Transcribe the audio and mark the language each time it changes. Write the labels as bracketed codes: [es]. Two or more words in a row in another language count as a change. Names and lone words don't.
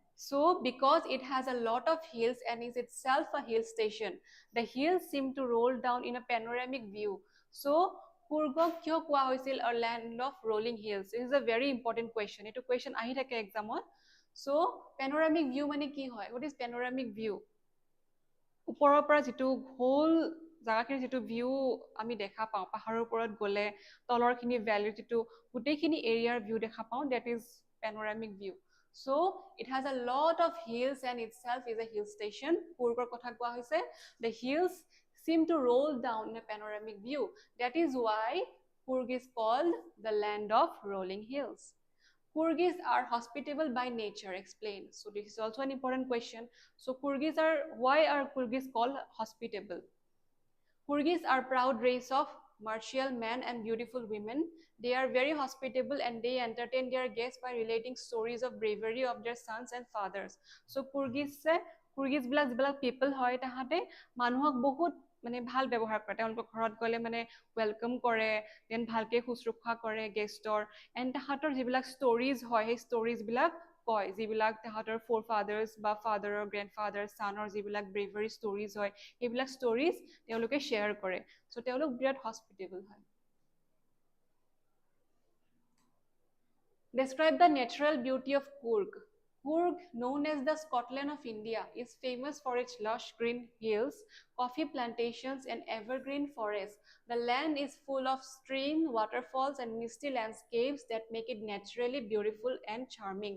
[en] So because it has a lot of hills and is itself a hill station, the hills seem to roll down in a panoramic view. [as] So কুৰ্গক কিয় কোৱা হৈছিল [en] a land of rolling hills? This is a very important question. [as] Eto question ahi thake exam ot. So [en] panoramic view [as] মানে কি হয়? [en] What is panoramic view? [as] ওপৰৰ পৰা যেটো হোল জাগাখিনি যেটো ভিউ আমি দেখা পাওঁ পাহাৰৰ ওপৰত গলে তলৰখিনি ভ্যালি যেটো গুটেখিনি এৰিয়াৰ ভিউ দেখা পাওঁ [en] that is panoramic view. So it has a lot of hills and itself is a hill station. [as] কুৰ্গৰ কথা কোৱা হৈছে, [en] the hills seem to roll down in a panoramic view. That is why Kurg is called the land of rolling hills. Kurgis are hospitable by nature. Explain. So this is also an important question. So why are Kurgis called hospitable? Kurgis are proud race of martial men and beautiful women. They are very hospitable and they entertain their guests by relating stories of bravery of their sons and fathers. [as] So কুৰ্গিছ বিলাক people হয় তাহাঁতে মানুহক বহুত মানে ভাল ব্যৱহাৰ কৰে তেওঁলোকৰ ঘৰত গলে মানে ওয়েলকাম কৰে দেন ভালকে খুচৰুখা কৰে গেষ্টৰ এণ্ড তাহাঁতৰ যিবিলাক ষ্টৰিজ হয় সেই ষ্টৰিজ বিলাক কয় যিবিলাক তাহাঁতৰ ফ'ৰ ফাদাৰ্ছ বা ফাদাৰৰ গ্ৰেণ্ডফাদাৰ ছানৰ যিবিলাক [en] bravery stories [as] হয় সেইবিলাক ষ্টৰিজ তেওঁলোকে শ্বেয়াৰ কৰে চ' তেওঁলোক বিৰাট হস্পিটেবল হয় [en] Describe the natural beauty of Kurg. Kurg, known as the Scotland of India, is famous for its lush green hills, coffee plantations, and evergreen forests. The land is full of streams, waterfalls, and misty landscapes that make it naturally beautiful and charming.